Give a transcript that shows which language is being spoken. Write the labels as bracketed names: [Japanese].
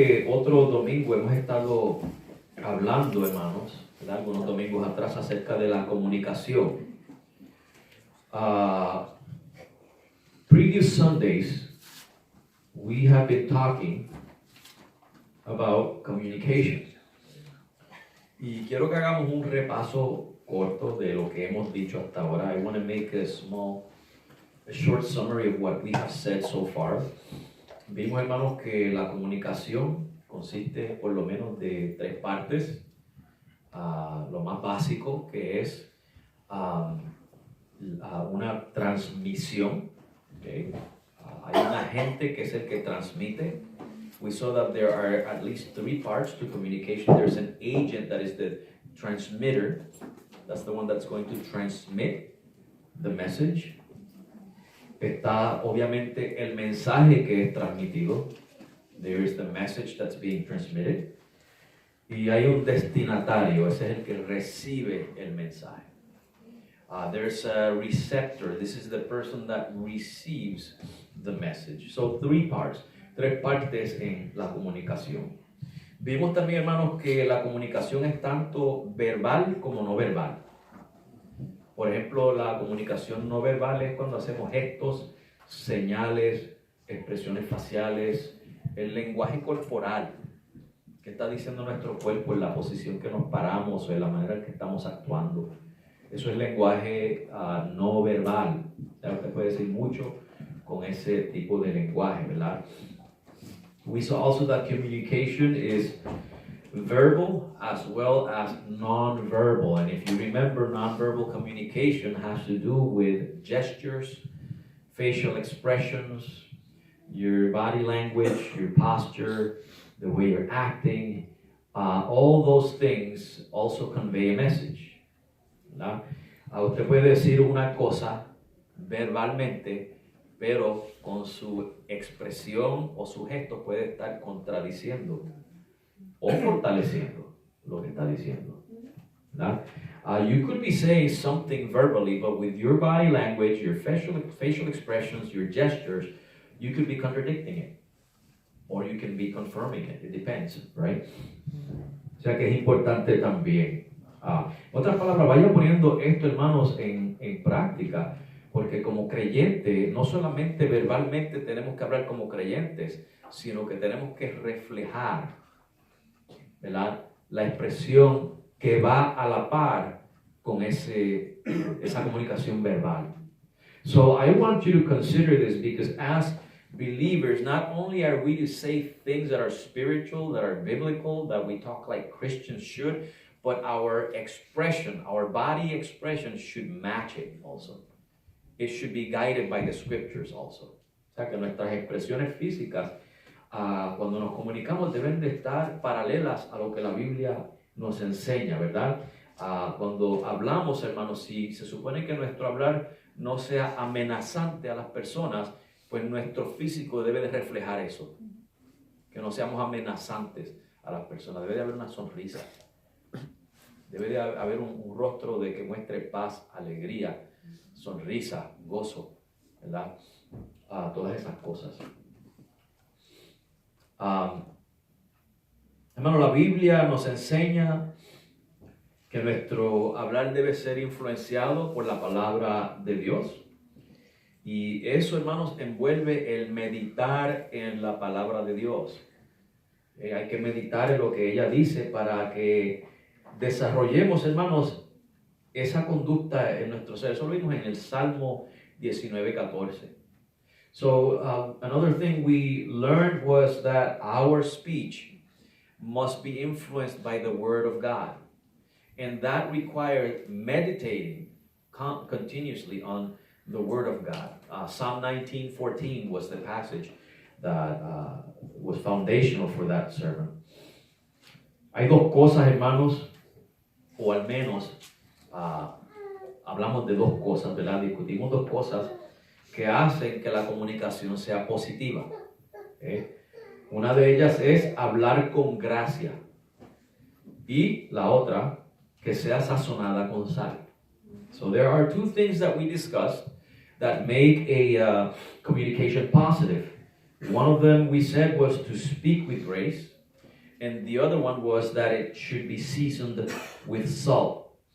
[Spanish] Otro domingo hemos estado hablando, hermanos, ¿verdad? Algunos domingos atrás, acerca de la comunicación. [English] Previous Sundays, we have been talking about communication. [Spanish] Y quiero que hagamos un repaso corto de lo que hemos dicho hasta ahora. [English] I want to make a short summary of what we have said so far. [Spanish] Vimos, hermanos, que la comunicación consiste por lo menos de 3 partes. Lo más básico, que es una transmisión. Okay. Hay un agente que es el que transmite. [English] We saw that there are at least 3 parts to communication. There's an agent that is the transmitter. That's the one that's going to transmit the message. [Spanish] Está obviamente el mensaje que es transmitido. [English] There is the message that's being transmitted. [Spanish] Y hay un destinatario, ese es el que recibe el mensaje. [English] There's a receptor. This is the person that receives the message. So 3 parts. [Spanish] 3 partes en la comunicación. Vimos también, hermanos, que la comunicación es tanto verbal como no verbal. Por ejemplo, la comunicación no verbal es cuando hacemos gestos, señales, expresiones faciales, el lenguaje corporal. ¿Qué está diciendo nuestro cuerpo en la posición que nos paramos o en la manera en que estamos actuando? Eso es lenguaje no verbal. Usted puede decir mucho con ese tipo de lenguaje, ¿verdad? [English] We saw also that communication is verbal as well as non-verbal. And if you remember, non-verbal communication has to do with gestures, facial expressions, your body language, your posture, the way you're acting. All those things also convey a message. [Spanish] ¿Verdad? Usted puede decir una cosa verbalmente, pero con su expresión o su gesto puede estar contradiciendo o fortaleciendo lo que está diciendo. [English] You could be saying something verbally, but with your body language, your facial expressions, your gestures, you could be contradicting it. Or you can be confirming it. It depends, right? [Spanish] O sea que es importante también. Otras palabras, vayan poniendo esto, hermanos, en práctica. Porque como creyente, no solamente verbalmente tenemos que hablar como creyentes, sino que tenemos que reflejar, ¿verdad?, la expresión que va a la par con esa comunicación verbal. [English] So I want you to consider this because as believers, not only are we to say things that are spiritual, that are biblical, that we talk like Christians should, but our expression, our body expression should match it also. It should be guided by the scriptures also. [Spanish] O sea que nuestras expresiones físicas, cuando nos comunicamos, deben de estar paralelas a lo que la Biblia nos enseña, ¿verdad? Cuando hablamos, hermanos, si se supone que nuestro hablar no sea amenazante a las personas, pues nuestro físico debe de reflejar eso. Que no seamos amenazantes a las personas. Debe de haber una sonrisa. Debe de haber un rostro de que muestre paz, alegría, sonrisa, gozo, ¿verdad? Todas esas cosas. Hermano, la Biblia nos enseña que nuestro hablar debe ser influenciado por la palabra de Dios. Y eso, hermanos, envuelve el meditar en la palabra de Dios. Hay que meditar en lo que ella dice para que desarrollemos, hermanos, esa conducta en nuestro ser. Eso lo vimos en el Salmo 19:14. [English] So, another thing we learned was that our speech must be influenced by the Word of God. And that required meditating continuously on the Word of God. Psalm 19:14 was the passage that was foundational for that sermon. [Spanish] Hay dos cosas, hermanos, o al menos hablamos de dos cosas, ¿verdad? Discutimos dos cosas que hacen que la comunicación sea positiva. Una de ellas es hablar con gracia y la otra que sea sazonada con sal. [English] So there are two things that we discussed that make a communication positive. One of them we said was to speak with grace, and the other one was that it should be seasoned with salt.